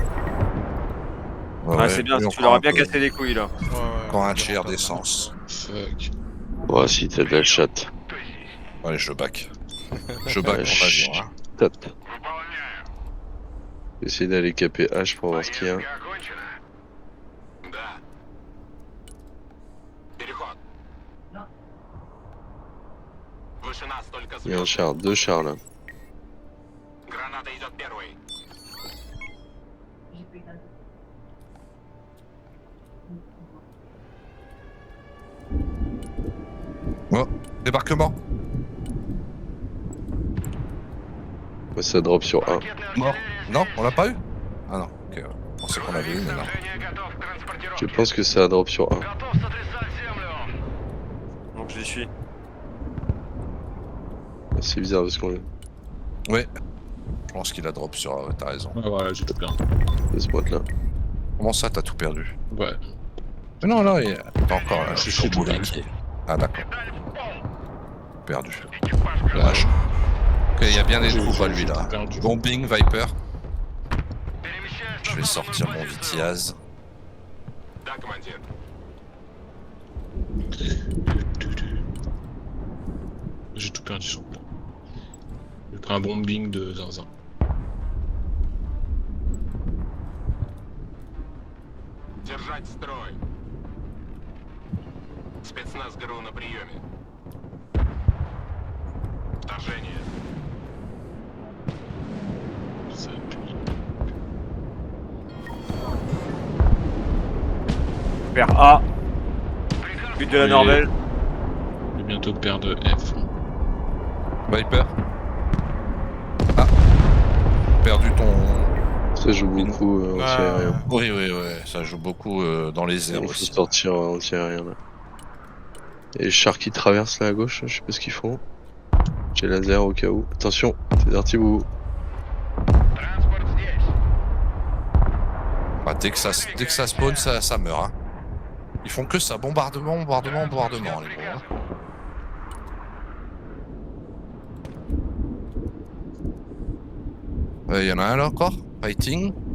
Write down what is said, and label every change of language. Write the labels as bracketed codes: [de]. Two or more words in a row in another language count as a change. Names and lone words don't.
[fr] Ah, c'est bien, lui, tu on leur as prend bien un peu- cassé les couilles là. Ouais. Prends un tiers d'essence. Fuck. Bon, si t'as de la chatte. Allez, je back. Je back Ouais, mon avion. Hein. Top. [ru] Выполняю. [fr] Essayer d'aller caper H pour voir ce qu'il y a. [ru] Поездка окончена? Да. Переход. Выше нас только [fr] Il y a un [ru] звезды. [fr] char, 2 chars là. [ru] Граната идет первой. [fr] Oh, débarquement. Ouais, ça drop sur A. [ru] Ракетная [fr] Mort. [ru] артиллерия [fr] Non, [ru] здесь. [fr] on l'a pas eu? Ah non, ok. On pensait qu'on l'avait eu, mais non. [ru] Снабжение готов к транспортировке. [fr] Je pense que ça drop sur A. [ru] Готов сотрясать землю. [fr] Donc j'y suis. C'est bizarre parce qu'on Ouais. Je pense qu'il a drop sur A, ouais, t'as raison. Ouais, voilà, j'ai tout perdu. de ce boîte là. Comment ça, t'as tout perdu? Ouais. Mais non, là, t'as encore là. Je suis tout linké. Ah d'accord, [ru] Деталь в пол. [fr] perdu. [ru] Экипаж готов. [fr] Lâche. Ok, il y a bien des J'ai- troupes à j'ai- lui j'ai là. tout perdu. Bombing, Viper. [ru] Перемещаюсь [fr] Je [ru] на [fr] vais [ru] западную [fr] sortir mon [ru] позицию. Vitiaz. Да, командир. [fr] J'ai tout perdu sur le plan. J'ai pris un bombing de zinzin. [ru] Держать строй. Спецназ ГРУ на приеме. Вторжение. [fr] Ça pue. Vers A, [ru] Приказ [fr] but de la Oui. Norvège. Je vais bientôt perdre F. Viper. Ah. Perdu ton... Ça joue beaucoup anti-aérien. Oui, oui, oui, ça joue beaucoup dans les airs Il faut aussi. sortir anti-aérien là. Et les chars qui traversent là à gauche, je sais pas ce qu'ils font. J'ai laser au cas où. Attention, c'est Dartibou. [ru] Транспорт здесь. [fr] Bah, dès que ça spawn, ça meurt. Hein. Ils font que ça, bombardement, bombardement, bombardement, les gros. Hein. Y en a un là encore? Fighting.